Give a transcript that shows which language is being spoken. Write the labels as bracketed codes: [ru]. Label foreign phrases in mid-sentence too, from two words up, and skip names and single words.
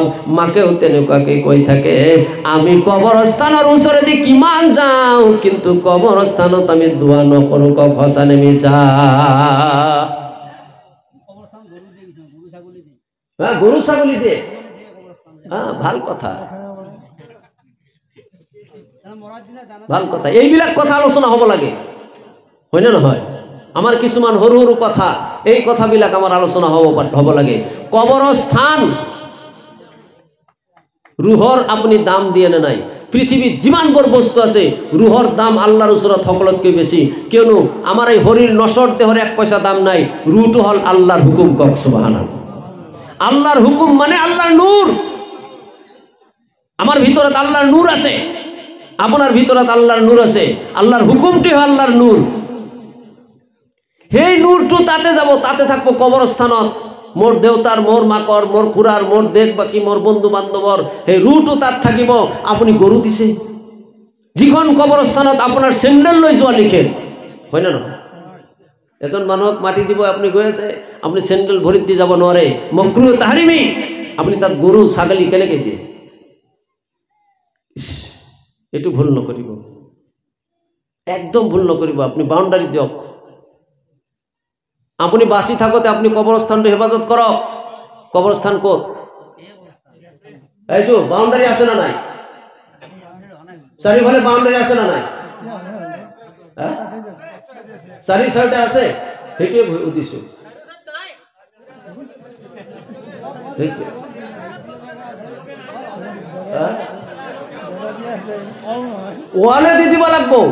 [as] মাকেও তেনেকুৱাকে কৈ থাকে। আমি কবরস্থানের ওচরে দি কিমান যাওঁ, কিন্তু কবরস্থানত আমি দোয়া নকৰোঁ। কক সঁচা নে মিছা? হ্যাঁ, গরু ছাগলি দিয়ে। হ্যাঁ, ভাল কথা, ভাল কথা। এইবিলাক কথা আলোচনা হ'ব লাগে, হয় না নহয়? আমার কিছুমান সৰু সৰু কথা, এই কথাবিলাক আমার আলোচনা হ'ব লাগে। কবরস্থান রুহর আপনি দাম দিয়ে নে নাই? পৃথিবীর যিমানবোৰ বস্তু আছে রুহর দাম আল্লাহর ওচৰত সকলোতকৈ বেছি। কিয়নো আমার এই শরীর নশ্বর দেহর 1 পয়সা দাম নাই, রুহটো হল আল্লাহর হুকুম। কক সুবহানাল্লাহ। আল্লাহর হুকুম মানে আল্লাহর নূর। আমার ভিতরত আল্লাহর নূর আছে, আপনার ভিতরত আল্লাহর নূর আছে। আল্লাহর হুকুমটি হল আল্লাহর নূর। সেই নূরটো তাতে যাব, তাতে থাকবো কবরস্থানত। মোর দেউতার, মোর মাকৰ, মোর খুড়ার, মোর দেশ বাকি, মোর বন্ধু বান্ধবর সেই রুটো তাত থাকিব। আপনি গরু দিছে, যিখন কবরস্থানত আপনার চেন্ডেল লৈ যোৱা লিখে, হয় না নহয়? এজন মানুহক মাটি দিব, আপনি গৈ আছে, আপনি চেন্ডেল ভৰিত দি যাব নোৱাৰে, [ar] مكروه تحريمي. [as] আপনি তাত গরু ছাগলী কেনেকৈ দিয়ে? এইটো ভুল নকৰিব, একদম ভুল নকৰিব। আপনি বাউন্ডারি দিয়ক। আপনি বাঁচি থাকোতে আপনি কবরস্থানটো হেফাজত কৰক। কবরস্থান ক'ত? এইটো বাউন্ডারি আছে না নাই? চাৰিফালে বাউন্ডারি আছে না নাই? চাৰি চাৰিটা আছে, সেইটোৱে সুধিছো। ওয়ালে দি দিব লাগব।